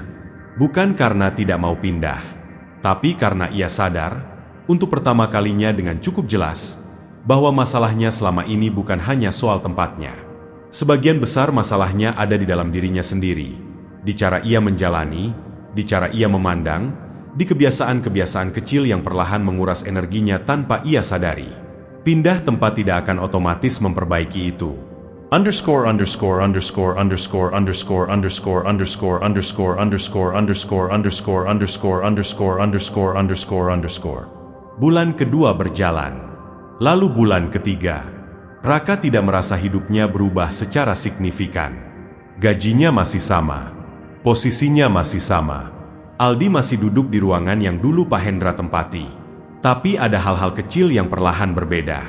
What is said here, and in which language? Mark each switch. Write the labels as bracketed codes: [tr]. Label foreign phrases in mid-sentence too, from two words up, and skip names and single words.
[id] Bukan karena tidak mau pindah, tapi karena ia sadar, untuk pertama kalinya dengan cukup jelas, bahwa masalahnya selama ini bukan hanya soal tempatnya. Sebagian besar masalahnya ada di dalam dirinya sendiri, di cara ia menjalani, di cara ia memandang, di kebiasaan-kebiasaan kecil yang perlahan menguras energinya tanpa ia sadari. Pindah tempat tidak akan otomatis memperbaiki itu. Underscore underscore underscore underscore underscore underscore underscore underscore underscore underscore underscore underscore underscore underscore underscore underscore. Bulan kedua berjalan. Lalu bulan ketiga. Raka tidak merasa hidupnya berubah secara signifikan. Gajinya masih sama. Posisinya masih sama. Aldi masih duduk di ruangan yang dulu Pak Hendra tempati. Tapi ada hal-hal kecil yang perlahan berbeda.